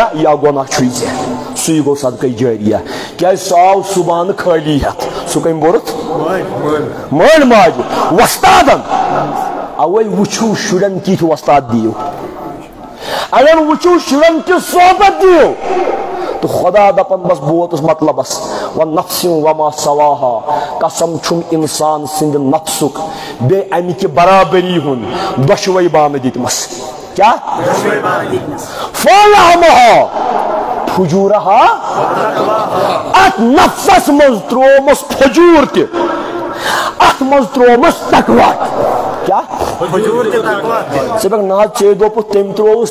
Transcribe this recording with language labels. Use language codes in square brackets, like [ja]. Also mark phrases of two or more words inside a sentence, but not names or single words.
[ks] یا گۄناہ چھُے ژےٚ سُے گوٚو صدقے جٲریہ کیٛازِ سُہ آو صُبحانہٕ خٲلی ہٮ۪تھ سُہ کٔمۍ بوٚرُتھ مٲلۍ ماجہِ وۄستادن اوے وٕچھِو شُرٮ۪ن کِتھ وۄستاد دِیِو اگر وٕچھِو شُرٮ۪ن کِژھ صحبت دِیِو تہٕ خۄدا دپان بس بہٕ ووتُس مطلبس [ar] وَنَفْسٍ وَمَا سَوَاهَا [ks] قسم چھُم اِنسان سٕنٛدِ نفسُک بیٚیہِ امہِ کہِ برابری ہُنٛد دۄشوے بانہٕ دِتمس کیٛاہ [ar] فَأَلْهَمَهَا فُجُورَهَا [ks] اتھ نفسس منٛز ترٛوومس فجوٗر تہِ اتھ منٛز ترٛوومس تقوا کیٛاہ ژٕ دَپکھ نہ حظ ژےٚ دوٚپُتھ تٔمۍ ترٛووُس